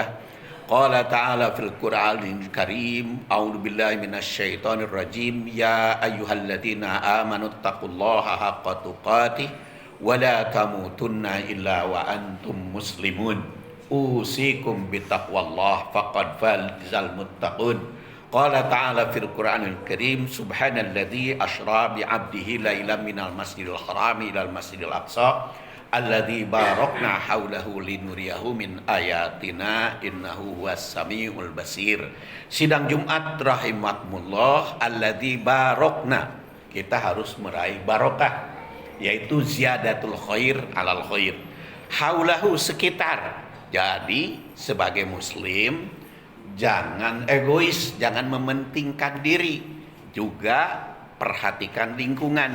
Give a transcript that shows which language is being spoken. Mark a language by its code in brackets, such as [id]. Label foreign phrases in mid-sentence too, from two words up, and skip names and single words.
[ar] قال تعالى في القرآن الكريم، أعوذ بالله من الشيطان الرجيم، يا أيها الذين آمنوا اتقوا الله حق تقاته ولا تموتن إلا وأنتم مسلمون. أوصيكم بتقوى الله فقد فاز المتقون. قال تعالى في القرآن الكريم، سبحان الذي أسرى بعبده ليلا من المسجد الحرام إلى المسجد الأقصى الذي باركنا حوله لنريه من آياتنا إنه هو السميع البصير. [id] Sidang Jumat [ar] رحمكم الله، الذي باركنا, [id] kita harus meraih barokah, yaitu [ar] زيادة الخير على الخير. [id] Haulahu, sekitar. Jadi sebagai muslim jangan egois, jangan mementingkan diri, juga perhatikan lingkungan.